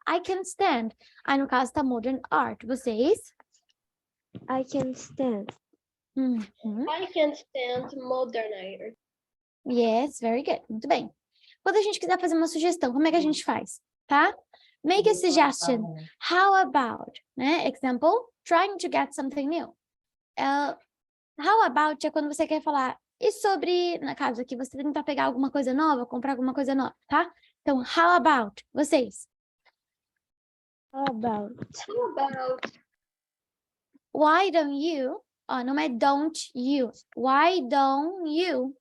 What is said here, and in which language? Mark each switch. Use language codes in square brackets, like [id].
[en] I can stand. [pt] Aí, no caso, tá [en] modern art. Vocês? I can stand. Uhum. I can stand modern art. Yes, very good. [pt] Muito bem. Quando a gente quiser fazer uma sugestão, como é que a gente faz? [en] Tá? Make a suggestion. How about, né? Example, trying to get something new. [pt] How about é quando você quer falar, e sobre, na casa aqui, você tentar pegar alguma coisa nova, comprar alguma coisa nova, tá? Então, how about, vocês? [en] How about? How about? Why don't you? [pt] Ó, não é [en] don't you. Why don't you?